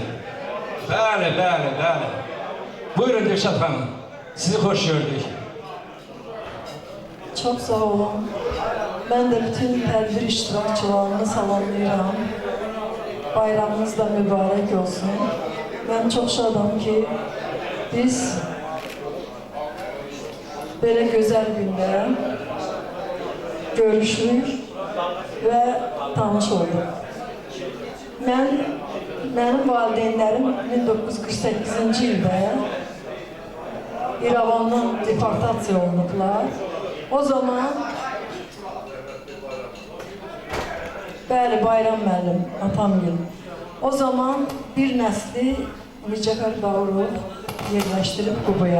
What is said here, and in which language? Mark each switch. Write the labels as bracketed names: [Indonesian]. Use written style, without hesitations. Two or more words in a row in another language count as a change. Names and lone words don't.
[Azerbaijani] Bəli. Buyurun Dilşad xanım, sizi xoş gördük. Çok sağ olun. Ben de bütün tədbir iştirakçılarını salamlayıram. Bayramınız da mübarək olsun. [Turkish] Ben çok şadam ki biz böyle güzel günde görüşdük ve [Azerbaijani] tanış olduk. [Turkish] Benim valideynlerim 1948. [Azerbaijani] yılda İrəvandan deportasiya olunublar. O zaman bəli, Bayram müəllim, atamgil. O zaman bir nəsli Mircəfər Bağırov yerləşdirib Qubaya.